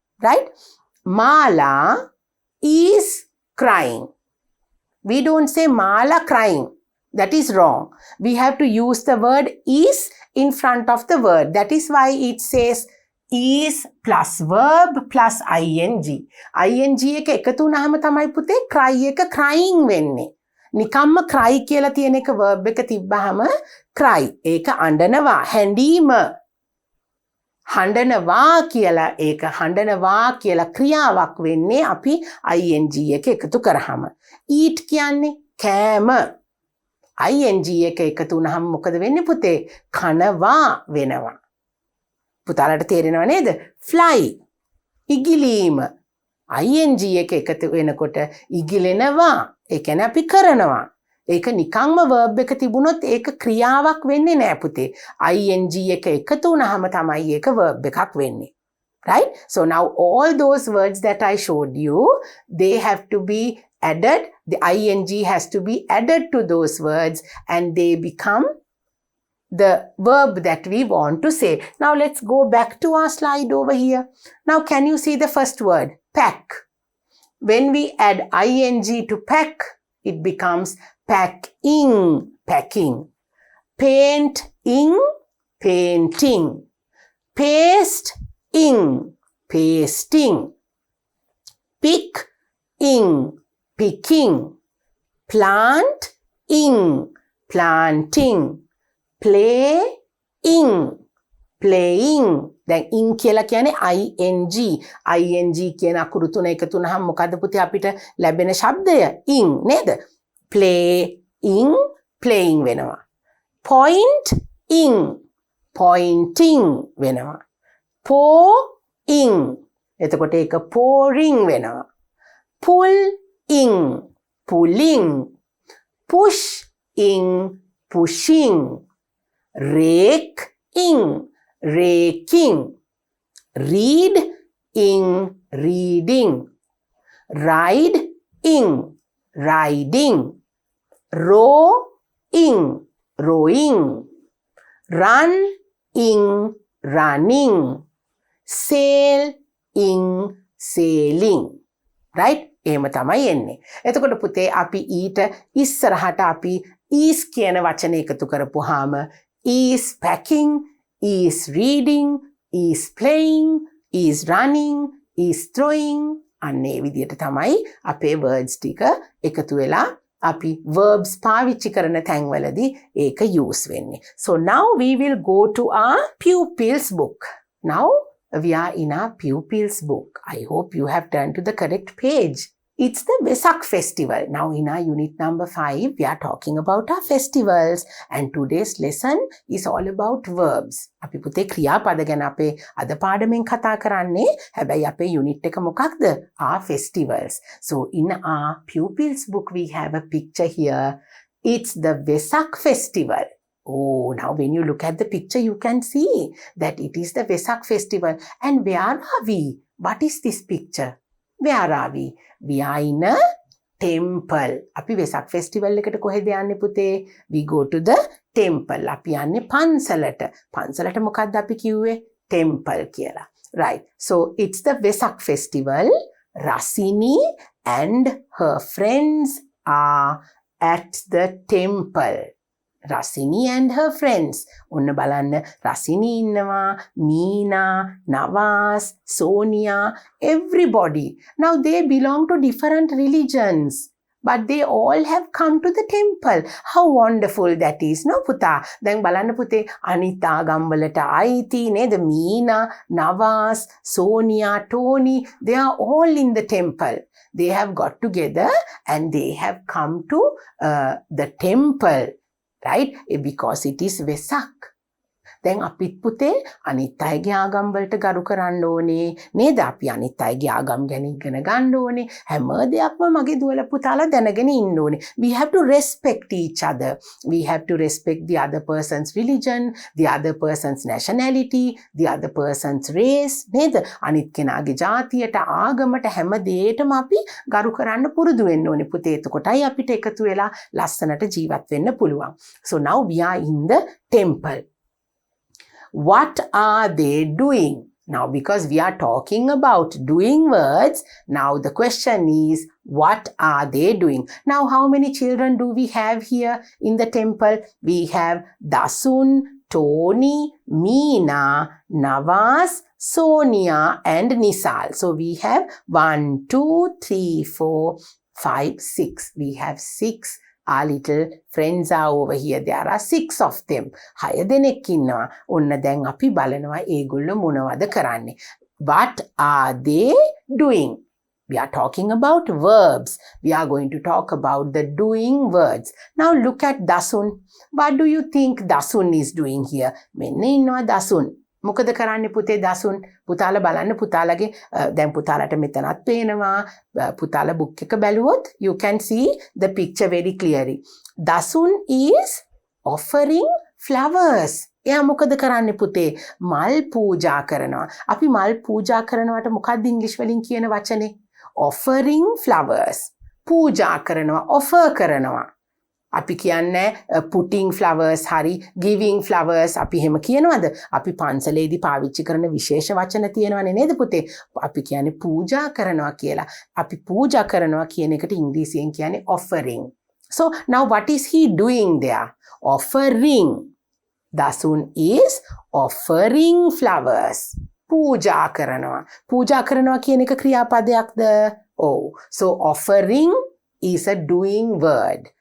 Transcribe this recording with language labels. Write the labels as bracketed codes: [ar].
[en] Right? Mala is crying. We don't say Mala crying. That is wrong. We have to use the word is in front of the word. That is why it says is plus verb plus ing. [si] ing එක එකතු වුණාම තමයි පුතේ cry එක crying වෙන්නේ. නිකම්ම cry කියලා තියෙන එක verb එක තිබ්බහම cry ඒක අඬනවා, හැඬීම. හඬනවා කියලා ඒක හඬනවා කියලා ක්‍රියාවක් වෙන්නේ අපි ing එක එකතු කරාම. eat කියන්නේ කෑම. ing එක එකතු වුණාම මොකද වෙන්නේ පුතේ? කනවා වෙනවා. පුතාලට තේරෙනව නේද? fly ඉගිලීම. ing එක එකතු වෙනකොට ඉගිලෙනවා. ඒ කියන්නේ අපි කරනවා. ඒක නිකම්ම verb එක තිබුණොත් ඒක ක්‍රියාවක් වෙන්නේ නෑ පුතේ. ing එක එකතු වුණාම තමයි ඒක verb එකක් වෙන්නේ. [en] Right? So now all those words that I showed you, they have to be added. The ing has to be added to those words and they become the verb that we want to say. Now let's go back to our slide over here. Now can you see the first word? Pack. When we add ing to pack, it becomes packing. Packing. Paint-ing. Painting. Paste-ing. Pasting. Pick-ing. Picking. Plant-ing. Planting. Play-ing. ing, playing. [si] දැන් ing කියලා කියන්නේ ing කියන අකුරු තුන එකතු වුනහම මොකද්ද පුතේ අපිට ලැබෙන ශබ්දය? ing නේද? playing, playing වෙනවා. pointing, pointing වෙනවා. pouring, එතකොට ඒක pouring වෙනවා. [en] pulling, pulling. pushing, pushing. raking, raking. reading, reading. riding, riding. rowing, rowing. running, running. sailing, sailing. right? [si] එහෙම තමයි එන්නේ. එතකොට පුතේ අපි ඊට ඉස්සරහට අපි is කියන වචන එකතු කරපුවාම [en] is packing, is reading, is playing, is running, is throwing [si] අන්නේ විදිහට තමයි අපේ words ටික එකතු වෙලා අපි verbs පාවිච්චි කරන තැන්වලදී ඒක use වෙන්නේ. [en] So now we will go to our pupils book. Now we are in our pupils book. I hope you have turned to the correct page. It's the Vesak festival. Now in our unit number 5, we are talking about our festivals. And today's lesson is all about verbs. [si] අපි පුතේ ක්‍රියාපද ගැන අපේ අද පාඩමෙන් කතා කරන්නේ. හැබැයි අපේ unit එක මොකක්ද? [en] Our festivals. So in our pupils book, we have a picture here. It's the Vesak festival. Oh, now when you look at the picture, you can see that it is the Vesak festival. And where are we? What is this picture? Where are we? We are in a temple. [si] අපි Vesak festival එකට කොහෙද යන්නේ පුතේ? [en] We go to the temple. [si] අපි යන්නේ පන්සලට. පන්සලට මොකක්ද අපි කිව්වේ? Temple කියලා. Right. [en] So it's the Vesak festival. Rasini and her friends are at the temple. Rasini and her friends. [si] ඔන්න බලන්න රසිනී ඉන්නවා, Meena, Nawaz, Sonia, everybody. [en] Now they belong to different religions, but they all have come to the temple. How wonderful that is, no පුතා? [si] දැන් බලන්න පුතේ අනිත් ආගම්වලට අයිති නේද? [en] Meena, Nawaz, Sonia, Tony, they are all in the temple. They have got together and they have come to the temple. Right? Because it is Vesak. [si] දැන් අපිත් පුතේ අනිත් අයගේ ආගම් වලට ගරු කරන්න ඕනේ නේද? අපි අනිත් අයගේ ආගම් ගැන ඉගෙන ගන්න ඕනේ. හැම දෙයක්ම මගේ දුවල පුතාලා දැනගෙන ඉන්න ඕනේ. [en] We have to respect each other. We have to respect the other person's religion, the other person's nationality, the other person's race නේද? [si] අනිත් කෙනාගේ ජාතියට ආගමට හැම දෙයකටම අපි ගරු කරන්න පුරුදු වෙන්න ඕනේ පුතේ. එතකොටයි අපිට එකතු වෙලා ලස්සනට ජීවත් වෙන්න පුළුවන්. [en] So now we are in the temple. What are they doing? Now, because we are talking about doing words, now the question is, what are they doing? Now, how many children do we have here in the temple? We have Dasun, Tony, Meena, Nawaz, Sonia and Nisal. So we have 1, 2, 3, 4, 5, 6. We have 6. Our little friends are over here. There are 6 of them. [si] 6 දෙනෙක් ඉන්නවා. ඔන්න දැන් අපි බලනවා ඒගොල්ලෝ මොනවද කරන්නේ. [en] What are they doing? We are talking about verbs. We are going to talk about the doing words. Now look at Dasun. What do you think Dasun is doing here? [si] මෙන්න ඉන්නවා Dasun. මොකද කරන්නේ පුතේ දසුන්? පුතාලා බලන්න පුතාලගේ දැන් පුතාලට මෙතනත් පේනවා. පුතාලා බුක් එක බැලුවොත් [en] you can see the picture very clearly. Dasun is offering flowers. [si] එයා මොකද කරන්නේ පුතේ? මල් පූජා කරනවා. අපි මල් පූජා කරනවට මොකක්ද ඉංග්‍රීසි වලින් කියන වචනේ? [en] offering flowers. [si] පූජා කරනවා, offer කරනවා. අපි කියන්නේ [en] putting flowers [si] හරි [en] giving flowers [si] අපි එහෙම කියනවද? අපි පන්සලේදී පාවිච්චි කරන විශේෂ වචන තියෙනවනේ නේද පුතේ? අපි කියන්නේ පූජා කරනවා කියලා. අපි පූජා කරනවා කියන එකට ඉංග්‍රීසියෙන් කියන්නේ offering. [en] So now what is he doing there? Offering. Dasun is offering flowers. [si] පූජා කරනවා. පූජා කරනවා කියන එක ක්‍රියාපදයක්ද? [en] Oh, so offering is a doing word.